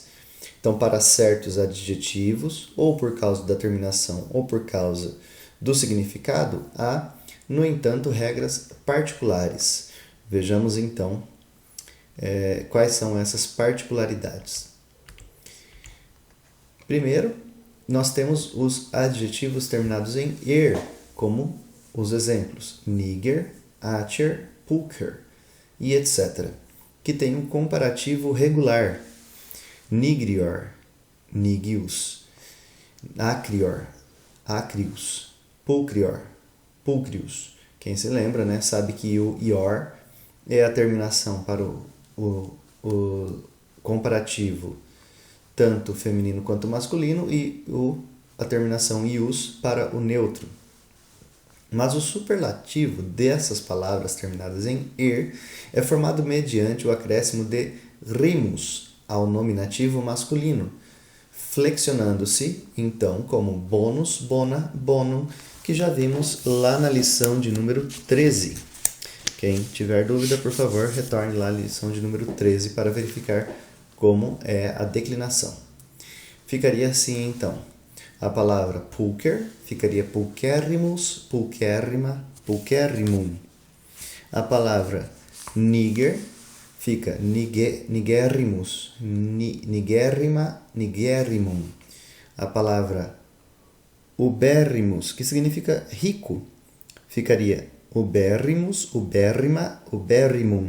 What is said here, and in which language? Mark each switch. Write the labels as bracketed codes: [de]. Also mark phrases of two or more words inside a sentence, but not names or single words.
[pt] Então, para certos adjetivos, ou por causa da terminação, ou por causa do significado, há, no entanto, regras particulares. Vejamos, então, quais são essas particularidades. Primeiro, nós temos os adjetivos terminados em -er, como os exemplos [la] nigger, archer, pulcher [pt] e etc., que tem um comparativo regular: [la] nigrior, nigius, acrior, acrius, pulcrior, pulcrius. [pt] Quem se lembra, né, sabe que o ior é a terminação para o comparativo tanto feminino quanto masculino e a terminação ius para o neutro. Mas o superlativo dessas palavras terminadas em -er é formado mediante o acréscimo de rimus ao nominativo masculino, flexionando-se, então, como [la] bonus, bona, bonum, [pt] que já vimos lá na lição de número 13. Quem tiver dúvida, por favor, retorne lá à lição de número 13 para verificar como é a declinação. Ficaria assim, então. A palavra pulcher ficaria [la] pulcherrimus, pulcherrima, pulcherrimum. [pt] A palavra nigger fica [la] nigerrimus, nigerrima, nigerrimum. [pt] A palavra uberrimus, que significa rico, ficaria [la] uberrimus, uberrima, uberrimum.